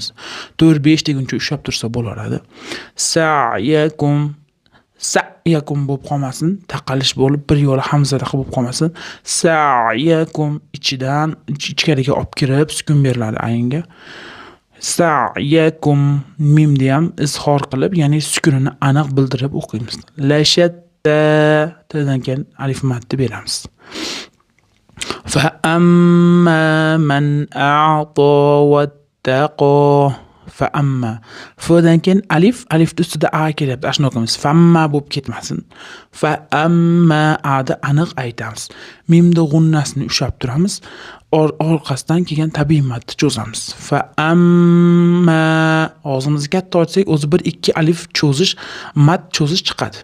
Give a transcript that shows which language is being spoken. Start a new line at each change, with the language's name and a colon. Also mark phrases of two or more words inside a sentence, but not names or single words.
Uzbek: 4-5 deguncha ushlab tursa bo'laveradi. Sa'yakum bo'lib qolmasin, taqalish bo'lib bir yo'la hamzada bo'lib qolmasin. Sa'yakum ichkariga olib kirib sukun beriladi aynga. Sa'yakum mimni ham izhor qilib, ya'ni sukunini aniq bildirib o'qiymiz. Lashatta dan keyin alif matni beramiz.
Arabic: فأما من أعطى واتقى فأما
Uzbek: فdan keyin alif ustida a kelyapti. Ashuni o'qiymiz. Famma bo'lib ketmasin. Famma ada aniq aytamiz. Mimda g'unnasini ushlab turamiz. Orqasidan kelgan tabiiy matni cho'zamiz. Famma og'zimizni katta ochsak, o'zi 1-2 alif cho'zish, mat cho'zish chiqadi.